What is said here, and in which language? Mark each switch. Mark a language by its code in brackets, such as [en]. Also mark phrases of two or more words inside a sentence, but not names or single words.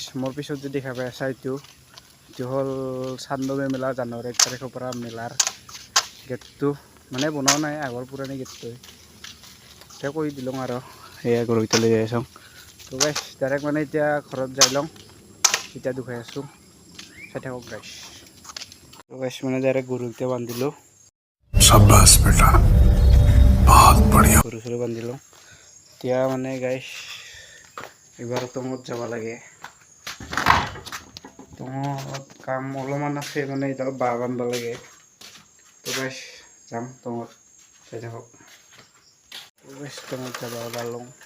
[as] মোৰ পিছত যদি দেখা পাই আছা এইটো হ'ল চান্দমী মেলা জানুৱাৰী 1 তাৰিখৰ পৰা মেলাৰ গেটটো মানে বনোৱা নাই আগৰ পুৰণি গেটটো এতিয়া কৰি দিলোঁ আৰু সেয়া গৰুকেইটা লৈ যাই আছোঁ তো গাইছ ডাইৰেক্ট মানে এতিয়া ঘৰত যাই লওঁ এতিয়া দুখাই আছোঁ চাই থাকক গাইছ তো গাইছ মানে ডাইৰেক্ট গৰুকেইটা বান্ধিলোঁ [hi] शाबाश बेटा बहुत बढ़िया [as] গৰু চৰু বান্ধিলোঁ এতিয়া মানে গাইছ এইবাৰ টঙত যাব লাগে টঙত কাম অলপমান আছে মানে এতিয়া বাঁহ বান্ধিব লাগে তো গাইছ যাম টঙত চাই থাকক তো গাইছ টঙত যাব ওলালোঁ